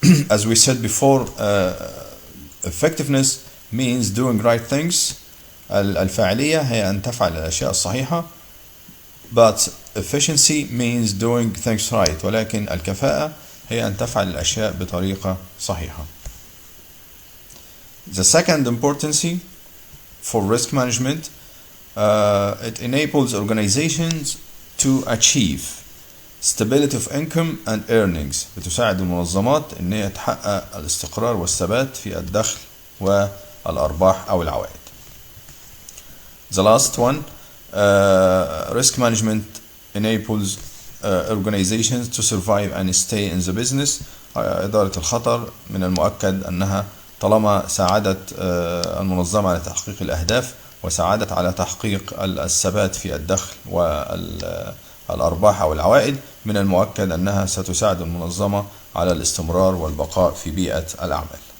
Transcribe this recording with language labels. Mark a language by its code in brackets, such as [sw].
[en] As we said before, effectiveness means doing right things. [ar] الفاعلية هي أن تفعل الأشياء الصحيحة. [en] But efficiency means doing things right. [ar] ولكن الكفاءة هي أن تفعل الأشياء بطريقة صحيحة. [en] The second importance for risk management, it enables organizations to achieve stability of income and earnings. [ar] بتساعد المنظمات أن هي تحقق الاستقرار والثبات في الدخل والأرباح أو العوائد. [en] The last one, risk management enables organizations to survive and stay in the business. [ar] إدارة الخطر من المؤكد أنها طالما ساعدت المنظمة على تحقيق الأهداف وساعدت على تحقيق الثبات في الدخل والأرباح أو العوائد، من المؤكد أنها ستساعد المنظمة على الاستمرار والبقاء في بيئة الأعمال.